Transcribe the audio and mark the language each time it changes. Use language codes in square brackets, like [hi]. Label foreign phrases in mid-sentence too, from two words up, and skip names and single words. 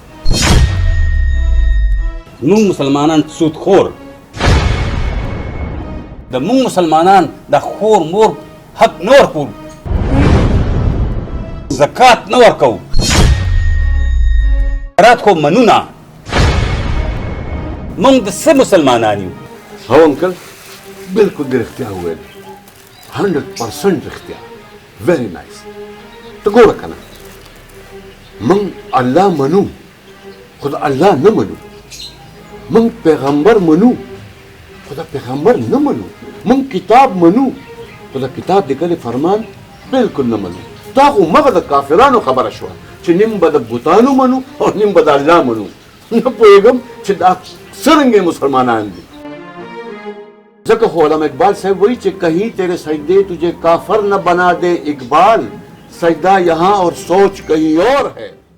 [ps] مونږ مسلمانان سودخور د مونږ مسلمانان د خور مور حق نه ورکوو زکات نه ورکوو خیرات خو منو نه مونږ د څه مسلمانان یو هو انکل بالکل دې رښتیا وویل 100% رښتیا [en] very nice [ps] ته ګوره که نه موږ الله منو خو د الله نه منو موږ پیغمبر منو خو د پیغمبر نه منو موږ کتاب منو خو د کتاب لیکلي فرمان بالکل نه منو دا خو مغه د کافرانو خبره شوه چې نیم به د بوتانو منو او نیم به د الله منو نه پوهېږم چې دا څرنګه مسلمانان دي [ur] ذکر علامہ اقبال صاحب وہی کہ کہیں تیرے سجدے تجھے کافر نہ بنا دے اقبال سجدہ یہاں اور سوچ کہیں اور ہے